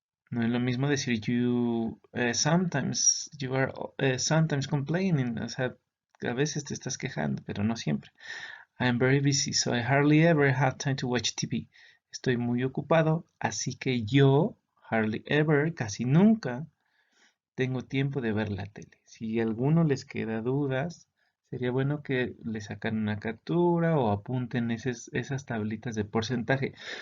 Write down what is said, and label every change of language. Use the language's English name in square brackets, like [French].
[Spanish] No es lo mismo decir [English] you are sometimes complaining, [Spanish] o sea, a veces te estás quejando, pero no siempre. [English] I am very busy, so I hardly ever have time to watch TV. [Spanish] Estoy muy ocupado, así que yo, hardly ever, casi nunca, tengo tiempo de ver la tele. Si a alguno les queda dudas, Sería bueno que le sacan una captura o apunten esas tablitas de porcentaje.